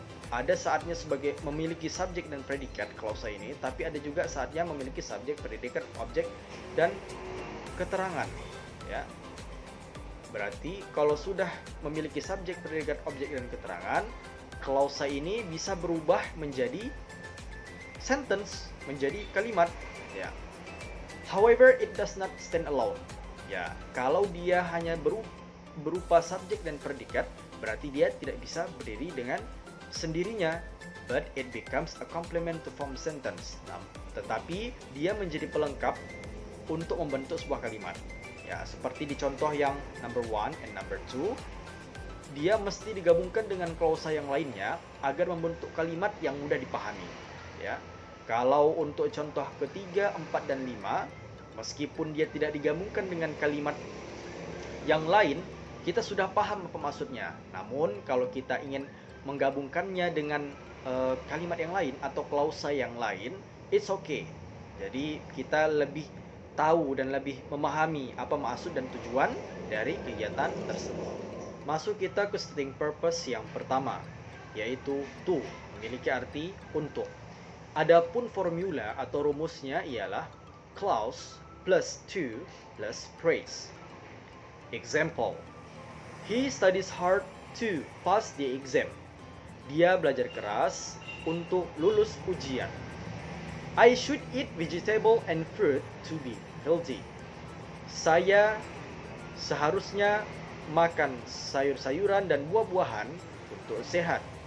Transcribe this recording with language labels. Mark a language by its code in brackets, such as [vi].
[id] Ada saatnya sebagai memiliki subjek dan predikat klausa ini, tapi ada juga saatnya memiliki subjek, predikat, objek, dan keterangan, ya. Berarti kalau sudah memiliki subjek, predikat, objek, dan keterangan, klausa ini bisa berubah menjadi sentence, menjadi kalimat, ya. [en] However, it does not stand alone. [id] Ya, kalau dia hanya berupa subjek dan predikat, berarti dia tidak bisa berdiri dengan sendirinya. [en] But it becomes a complement to form sentence. [id] Nah, tetapi dia menjadi pelengkap untuk membentuk sebuah kalimat. Ya, seperti di contoh yang [en] number 1 and number 2, [id] dia mesti digabungkan dengan klausa yang lainnya agar membentuk kalimat yang mudah dipahami. Ya, kalau untuk contoh ketiga, 4 dan 5, meskipun dia tidak digabungkan dengan kalimat yang lain, kita sudah paham apa maksudnya. Namun kalau kita ingin menggabungkannya dengan kalimat yang lain atau klausa yang lain, [en] it's okay. [id] Jadi kita lebih tahu dan lebih memahami apa maksud dan tujuan dari kegiatan tersebut. Masuk kita ke stating purpose yang pertama, yaitu to, memiliki arti untuk. Adapun formula atau rumusnya ialah clause plus to plus praise. [en] Example, he studies hard to pass the exam. [id] Dia belajar keras untuk lulus ujian. [en] I should eat vegetable and fruit to be healthy. [id] Saya seharusnya makan sayur-sayuran dan buah-buahan untuk sehat.